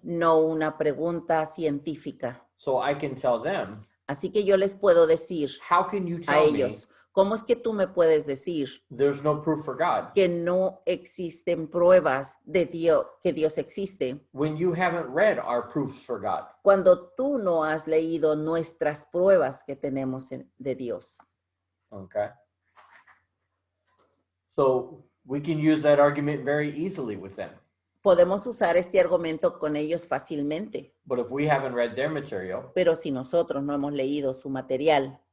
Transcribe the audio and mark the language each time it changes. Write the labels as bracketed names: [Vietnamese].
[Spanish] no una pregunta científica. [English] So I can tell them, [Spanish] Así que yo les puedo decir [English] how can you [Spanish] a [English] tell me [Spanish] ellos, ¿cómo es que tú me puedes decir [English] there's no proof for God [Spanish] que no existen pruebas de Dios, que Dios existe, [English] when you haven't read our proofs for God? [Spanish] cuando tú no has leído nuestras pruebas que tenemos de Dios? [English] Okay. So we can use that argument very easily with them. [Spanish] Podemos usar este argumento con ellos fácilmente, [English] But if we haven't read their material, [Spanish] pero si nosotros no hemos leído su material,